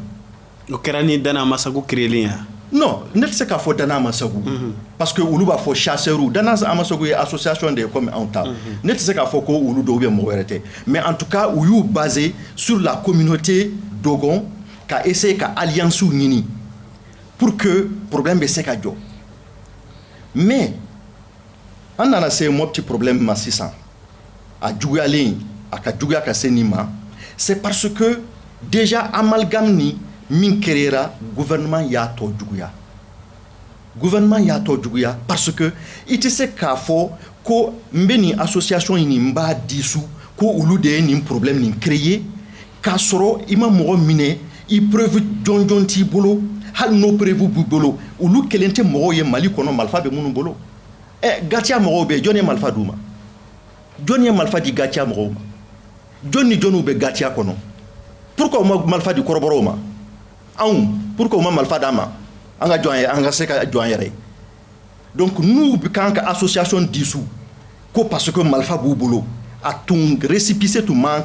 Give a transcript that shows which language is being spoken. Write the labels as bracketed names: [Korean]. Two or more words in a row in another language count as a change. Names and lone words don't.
[Bambara] o kɛra ni Dana Amasagu créelen ya non ne tɛ se k'a fɔ Dana Amasagu [French] parce que [Bambara] olu b'a fɔ chasseurs Dana Amasagu ye association de ye comme anw ta ne tɛ se k'a fɔ ko olu dɔw bɛ mɔgɔ wɛrɛ tɛ [French] mais en tout cas [Bambara] u y'u [French] basé sur la communauté Dogon [Bambara] ka essayer ka alliance ɲini [French] pour que [Bambara] problème bɛ se ka jɔ mais an nana se Mopti problème ma sisan a juguyalen a ka juguya ka se nin ma [French] c'est parce que déjà amalgame [Bambara] ni min créera gouvernement y'a tɔ juguya [French] parce que [Bambara] i tɛ se k'a fɔ ko n bɛ nin association in nin b'a disu ko olu de ye nin problème nin créer k'a sɔrɔ i ma mɔgɔ minɛ i preuve jɔnjɔn t'i bolo hali n'o preuve b'i bolo olu kelen tɛ mɔgɔw ye Mali kɔnɔ marifa bɛ minnu bolo Gatia mɔgɔw bɛ jɔn ye marifa d'u ma jɔn ye marifa di Gatia mɔgɔw ma jɔn ni jɔnw bɛ Gatia kɔnɔ pourquoi u ma marifa di kɔrɔbɔrɔw ma anw pourquoi u ma marifa d'an ma an ka jɔn ye an ka se ka jɔn an yɛrɛ ye donc n'u kan ka association disu ko [French] parce que [Bambara] marifa b'u bolo a tun récépissé tun man